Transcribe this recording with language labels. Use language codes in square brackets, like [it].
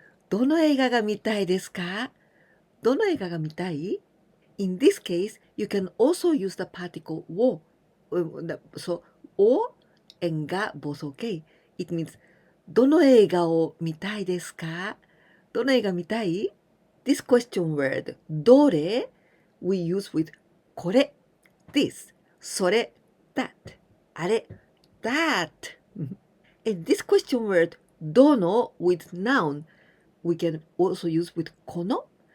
[ja] どの映画が見たいですか？どの映画が見たい？ [en] In this case, you can also use the particle を。 So, を and が both okay. It means [ja] どの映画を見たいですか？どの映画見たい？ [en] This question word どれ we use with これ this それ that あれ that and this question word どの with noun we can also use with この